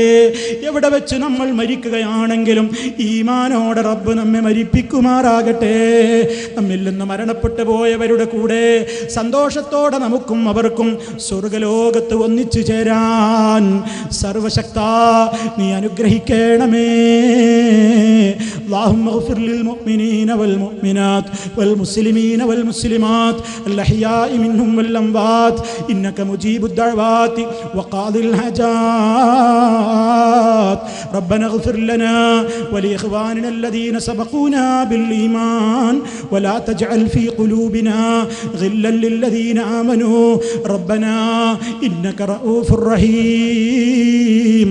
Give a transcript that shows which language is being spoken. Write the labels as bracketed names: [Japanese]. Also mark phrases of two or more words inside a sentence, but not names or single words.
[Malayalam] എവിടെ വെച്ച് നമ്മൾ മരിക്കുകയാണെങ്കിലും ഈമാനോടെ റബ്ബ് നമ്മെ മരിപ്പിക്കുമാറാകട്ടെ. നമ്മിൽ നിന്ന് മരണപ്പെട്ടു പോയവരുടെ കൂടെ സന്തോഷത്തോടെ നമുക്കും അവർക്കും സ്വർഗ്ഗലോകത്ത് ഒന്നിച്ചു ചേരാൻ സർവശക്ത നീ അനുഗ്രഹിക്കണമേ. [Arabic] اللهم اغفر للمؤمنين والمؤمنات والمسلمين والمسلمات الأحياء منهم والأموات إنك مجيب الدعوات وقاضي الحاجات. ربنا اغفر لنا ولإخواننا الذين سبقونا بالإيمان ولا تجعل في قلوبنا غلا للذين آمنوا ربنا إنك رؤوف رحيم.